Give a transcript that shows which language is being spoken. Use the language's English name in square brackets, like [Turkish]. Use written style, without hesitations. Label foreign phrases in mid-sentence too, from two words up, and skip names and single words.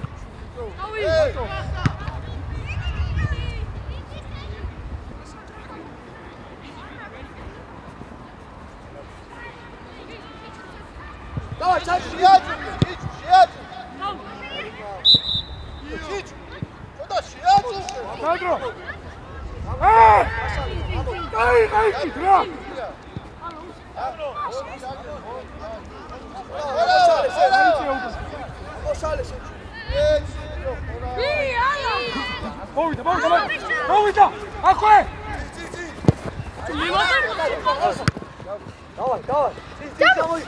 [Georgian] დავაი, შეაჭრე. ცოტა შეაჭრე. Pedro! Ai, tra! Mოვიდა! აქვე! დავაი. წამოი.